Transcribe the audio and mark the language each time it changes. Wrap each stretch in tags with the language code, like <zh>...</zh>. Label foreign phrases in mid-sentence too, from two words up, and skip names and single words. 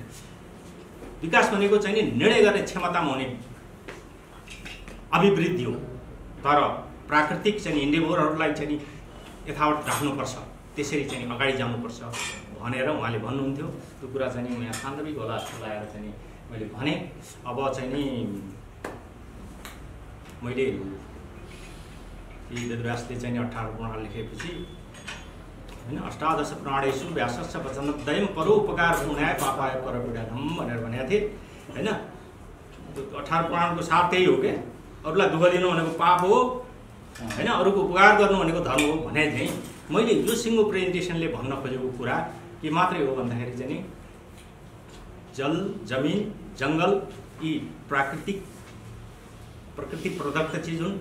<ne>विकास भनेको चाहिँ निर्णय गर्ने क्षमतामा हुने अभिवृद्धि हो, तर प्राकृतिक चाहिँ इन्डेभरहरूलाई चाहिँ यथावत राख्नुपर्छ, त्यसरी चाहिँ अगाडि जानुपर्छ भनेर उहाँले भन्नुहुन्थ्यो। त्यो कुरा चाहिँ यहाँ सान्दर्भिक होला जस्तो लागेर चाहिँ मैले भने। अब चाहिँ नि मैले वेदव्यासले चाहिँ 18 पुराण लेखेपछि होइन,</ne> <sa>अष्टादश प्राणेषु व्यासस्य वचनद्वयं परोपकार पुण्याय पापाय परपीडनम</sa> <ne>भनेर भनेको थिएँ होइन। त्यो 18 पुराणको सार त्यही हो क्या, अरूलाई दुःख दिनु भनेको पाप हो होइन, अरूको उपकार गर्नु भनेको धर्म हो भने चाहिँ मैले यो सिङ्गो प्रेजेन्टेसनले भन्न खोजेको कुरा के मात्रै हो भन्दाखेरि चाहिँ नि जल, जमिन, जङ्गल यी प्रकृति प्रदत्त चिज हुन्।</ne>